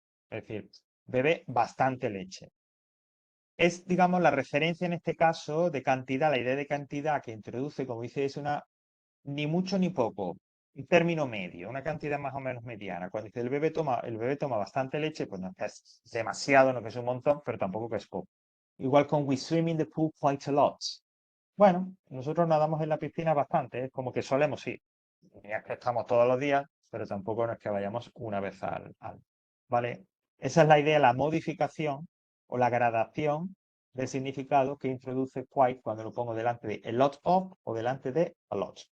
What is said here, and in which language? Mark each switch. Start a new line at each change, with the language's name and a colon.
Spanish: Es decir, bebe bastante leche. Es, digamos, la referencia en este caso de cantidad, la idea de cantidad que introduce, como dice, es una ni mucho ni poco, un término medio, una cantidad más o menos mediana. Cuando dice el bebé toma bastante leche, pues no es que es demasiado, no que es un montón, pero tampoco que es poco. Igual con
English: we swim in the pool quite a lot.
Spanish: Bueno, nosotros nadamos en la piscina bastante, es como que solemos ir. Ni es que estamos todos los días, pero tampoco no es que vayamos una vez al. ¿Vale? Esa es la idea, la modificación o la gradación del significado que introduce quite cuando lo pongo delante de a lot of o delante de a lot.